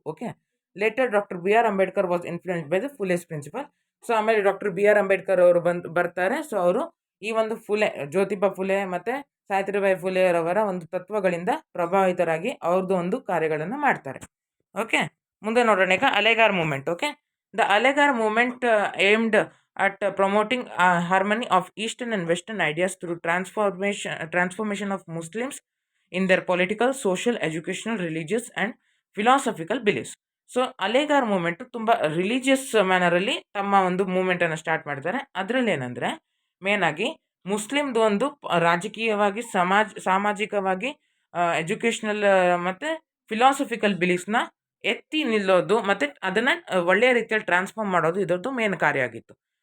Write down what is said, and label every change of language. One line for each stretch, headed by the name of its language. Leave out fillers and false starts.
English: Okay, later doctor B R Ambedkar was influenced by the Phule's principle.
Kannada: So ಆಮೇಲೆ doctor B R Ambedkar ಅವರು ಬರ್ತಾರೆ. So ಅವರು ಈ ಒಂದು ಜ್ಯೋತಿಬಾ ಫುಲೆ ಮತ್ತು ಸಾವಿತ್ರಿಬಾಯಿ ಫುಲೆರವರ ಒಂದು ತತ್ವಗಳಿಂದ ಪ್ರಭಾವಿತರಾಗಿ ಅವ್ರದ್ದು ಒಂದು ಕಾರ್ಯಗಳನ್ನು ಮಾಡ್ತಾರೆ. ಓಕೆ, ಮುಂದೆ ನೋಡೋಣ ಈಗ ಅಲೆಗಾರ್ moment.
English: Okay, the Aligarh movement aimed at promoting harmony of Eastern and Western ideas through transformation of Muslims in their political, social, educational, religious and philosophical beliefs.
Kannada: So ಅಲೆಗಾರ್ moment ತುಂಬ ರಿಲಿಜಿಯಸ್ ಮ್ಯಾನರಲ್ಲಿ ತಮ್ಮ ಒಂದು ಮೂಮೆಂಟನ್ನು ಸ್ಟಾರ್ಟ್ ಮಾಡ್ತಾರೆ. ಅದರಲ್ಲಿ ಏನಂದರೆ ಮೇನಾಗಿ ಮುಸ್ಲಿಮ್ದು ಒಂದು ರಾಜಕೀಯವಾಗಿ ಸಾಮಾಜಿಕವಾಗಿ ಎಜುಕೇಷ್ನಲ್ ಮತ್ತು ಫಿಲಾಸಫಿಕಲ್ ಬಿಲೀಫ್ಸ್ನ ಎತ್ತಿ ನಿಲ್ಲೋದು ಮತ್ತು ಅದನ್ನು ಒಳ್ಳೆಯ ರೀತಿಯಲ್ಲಿ ಟ್ರಾನ್ಸ್ಫಾರ್ಮ್ ಮಾಡೋದು ಇದರದ್ದು ಮೇನ್ ಕಾರ್ಯ ಆಗಿತ್ತು.